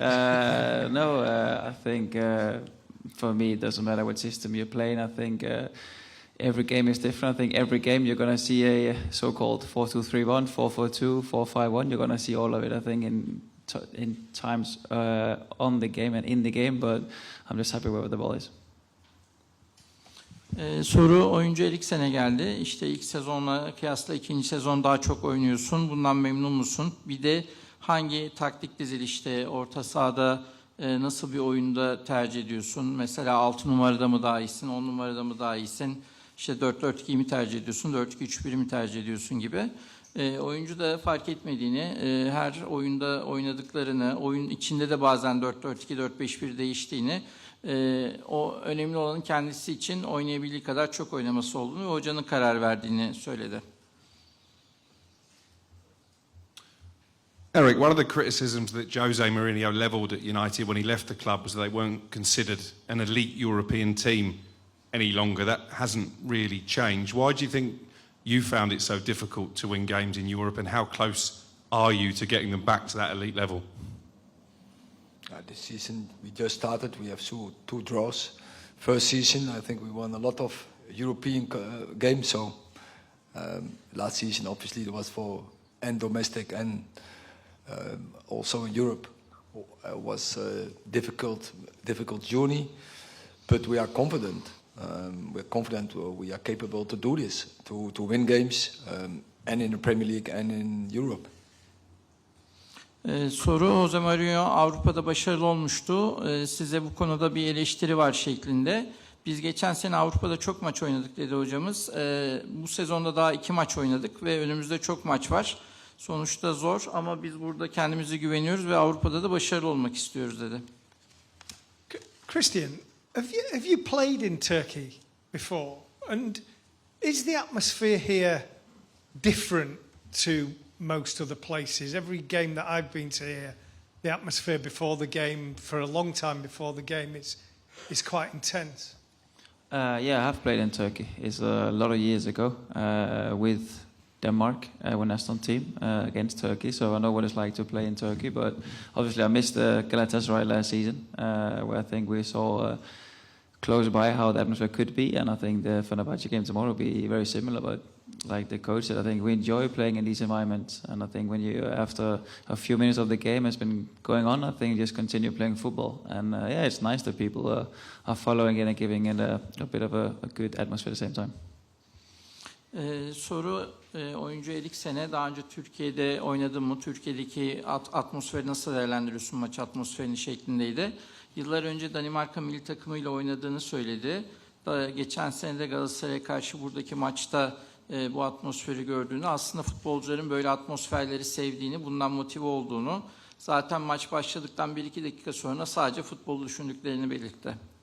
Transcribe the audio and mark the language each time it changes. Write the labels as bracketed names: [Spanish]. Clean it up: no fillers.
[English] I think for me it doesn't matter what system you're playing. I think every game is different. I think every game you're going to see a so-called 4-2-3-1, 4-4-2, 4-5-1. You're going to see all of it, I think, in times on the game and in the game, but I'm just happy where the ball is. [Turkish] Soru oyuncu Eriksen'e geldi. İşte ilk sezonla kıyasla ikinci sezon daha çok oynuyorsun. Bundan memnun musun? Bir de hangi taktik dizilişte, orta sahada nasıl bir oyunda tercih ediyorsun? Mesela 6 numarada mı daha iyisin, 10 numarada mı daha iyisin? İşte 4-4-2'yi mi tercih ediyorsun, 4-2-3-1'i mi tercih ediyorsun gibi. Oyuncu da fark etmediğini, her oyunda oynadıklarını, oyun içinde de bazen 4-4-2, 4-5-1 değiştiğini, o önemli olanın kendisi için oynayabildiği kadar çok oynaması olduğunu ve hocanın karar verdiğini söyledi. [English] Erik, one of the criticisms that Jose Mourinho levelled at United when he left the club was that they weren't considered an elite European team any longer. That hasn't really changed. Why do you think you found it so difficult to win games in Europe, and how close are you to getting them back to that elite level? This season we just started. We have two draws. First season, I think we won a lot of European games. So last season, obviously, it was for and domestic and also in Europe. Was a difficult journey, but we are confident. We're confident we are capable to do this, to win games, and in the Premier League and in Europe. [Turkish] Soru Jose Mourinho Avrupa'da başarılı olmuştu. Size bu konuda bir eleştiri var şeklinde. Biz geçen sene Avrupa'da çok maç oynadık dedi hocamız. Bu sezonda daha 2 maç oynadık ve önümüzde çok maç var. Sonuçta zor ama biz burada kendimize güveniyoruz ve Avrupa'da da başarılı olmak istiyoruz dedi. [English] Christian, have you played in Turkey before? And is the atmosphere here different to most other places? Every game that I've been to here, the atmosphere before the game, for a long time before the game, is quite intense. Yeah, I have played in Turkey. It's a lot of years ago with Denmark, our national team, against Turkey. So I know what it's like to play in Turkey. But obviously I missed Galatasaray last season, where I think we saw close by how the atmosphere could be. And I think the Fenerbahce game tomorrow will be very similar. But like the coach said, I think we enjoy playing in these environments. And I think when you, after a few minutes of the game has been going on, I think you just continue playing football. And yeah, it's nice that people are following it and giving it a bit of a good atmosphere at the same time. [Turkish] Soru oyuncu Eriksen'e daha önce Türkiye'de oynadın mı? Türkiye'deki atmosferi nasıl değerlendiriyorsun, maç atmosferini şeklindeydi. Yıllar önce Danimarka milli takımıyla oynadığını söyledi. Geçen sene de Galatasaray'a karşı buradaki maçta bu atmosferi gördüğünü, aslında futbolcuların böyle atmosferleri sevdiğini, bundan motive olduğunu, zaten maç başladıktan 1-2 dakika sonra sadece futbolu düşündüklerini belirtti.